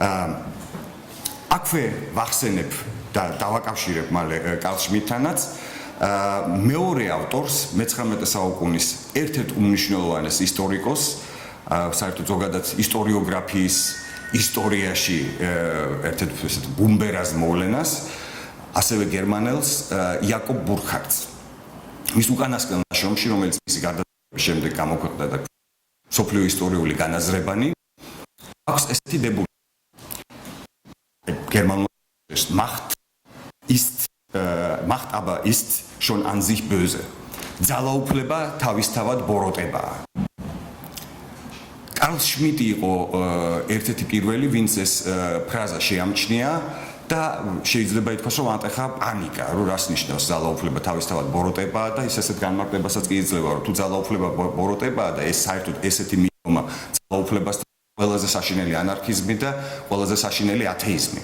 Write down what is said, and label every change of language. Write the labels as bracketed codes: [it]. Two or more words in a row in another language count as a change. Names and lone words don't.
[ka] აქვე ვახსენებ და დავაკავშირებ მალე კარლ შმიტთანაც მეორე ავტორს მე-19 საუკუნის ერთ-ერთ უმნიშვნელოვანეს ისტორიკოს, საერთოდ ზოგადად ისტორიოგრაფიის ისტორიაში ერთ-ერთ ესეთ ბუმბერას მოვლენას, ასევე გერმანელს იაკობ ბურხარტს. მის უკანასკნელ ნაშრომში, რომელიც მისი გარდაცვალების შემდეგ გამოქვეყნდა და სოფლიო ისტორიული განაზრებანი, აქვს ესეთი დებულება. [de] გერმანულ Macht aber ist schon an sich böse. [ka] ძალაუფლება თავისთავად ბოროტებაა. კარლ შმიტი იყო ერთ-ერთი პირველი, ვინც ეს ფრაზა შეამჩნია და შეიძლება ითქვას, რომ ატეხა პანიკა, რომ რას ნიშნავს ძალაუფლება თავისთავად ბოროტებაა და ის ესეთ განმარტებასაც კი იძლევა, რომ თუ ძალაუფლება ბოროტებაა და ეს საერთოდ ესეთი მიდგომა ძალაუფლებას ყველაზე საშინელი ანარქიზმი და ყველაზე საშინელი ათეიზმი.